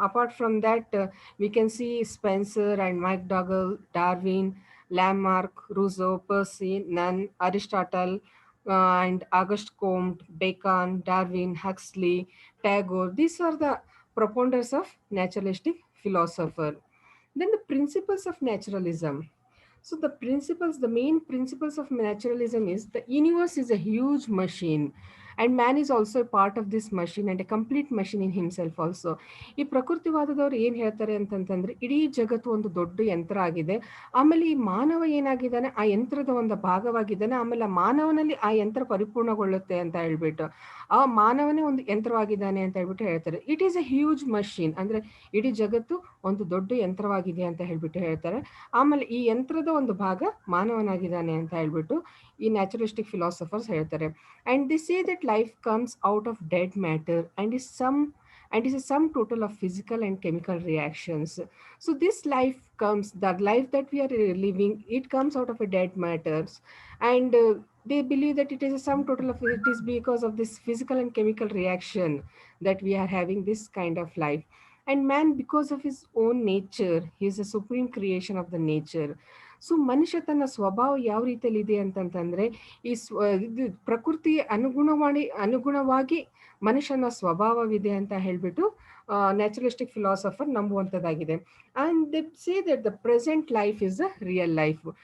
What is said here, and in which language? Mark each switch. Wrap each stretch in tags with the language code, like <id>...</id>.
<en>Apart from that, we can see Spencer and McDougall, Darwin, Lamarck, Rousseau, Percy, Nunn, Aristotle, and Auguste Comte, Bacon, Darwin, Huxley, Tagore. These are the proponents of naturalistic philosopher. Then the principles of naturalism. So the main principles of naturalism is the universe is a huge machine, and man is also a part of this machine and a complete machine in himself also.</en> <kn>ಈ ಪ್ರಕೃತಿವಾದದವ್ರು ಏನು ಹೇಳ್ತಾರೆ ಅಂತಂತಂದ್ರೆ ಇಡೀ ಜಗತ್ತು ಒಂದು ದೊಡ್ಡ ಯಂತ್ರ ಆಗಿದೆ. ಆಮೇಲೆ ಈ ಮಾನವ ಏನಾಗಿದ್ದಾನೆ ಆ ಯಂತ್ರದ ಒಂದು ಭಾಗವಾಗಿದ್ದಾನೆ. ಆಮೇಲೆ ಆ ಮಾನವನಲ್ಲಿ ಆ ಯಂತ್ರ ಪರಿಪೂರ್ಣಗೊಳ್ಳುತ್ತೆ ಅಂತ ಹೇಳ್ಬಿಟ್ಟು ಆ ಮಾನವನೇ ಒಂದು ಯಂತ್ರವಾಗಿದ್ದಾನೆ ಅಂತ ಹೇಳ್ಬಿಟ್ಟು ಹೇಳ್ತಾರೆ.</kn> <en>it is a huge machine,</en> <kn>ಅಂದ್ರೆ ಇಡೀ ಜಗತ್ತು ಒಂದು ದೊಡ್ಡ ಯಂತ್ರವಾಗಿದೆ ಅಂತ ಹೇಳ್ಬಿಟ್ಟು ಹೇಳ್ತಾರೆ. ಆಮೇಲೆ ಈ ಯಂತ್ರದ ಒಂದು ಭಾಗ ಮಾನವನಾಗಿದ್ದಾನೆ ಅಂತ ಹೇಳ್ಬಿಟ್ಟು ಈ ನ್ಯಾಚುರಲಿಸ್ಟಿಕ್ ಫಿಲಾಸಫರ್ಸ್ ಹೇಳ್ತಾರೆ.</kn> <en>And they say that life comes out of dead matter and is a sum total of physical and chemical reactions. So this life comes, the life that we are living, it comes out of a dead matters, and they believe that it is a sum total of, it is because of this physical and chemical reaction that we are having this kind of life. And man, because of his own nature, he is a supreme creation of the nature.</en> <kn>So ಮನುಷ್ಯ ತನ್ನ ಸ್ವಭಾವ ಯಾವ ರೀತಿಯಲ್ಲಿ ಇದೆ ಅಂತಂತಂದ್ರೆ ಈ ಇದು ಪ್ರಕೃತಿ ಅನುಗುಣವಾಗಿ ಮನುಷ್ಯನ ಸ್ವಭಾವವಿದೆ ಅಂತ ಹೇಳ್ಬಿಟ್ಟು naturalistic philosopher ನಂಬುವಂಥದ್ದಾಗಿದೆ.</kn> <en>And they say that the present life is a real life.</en>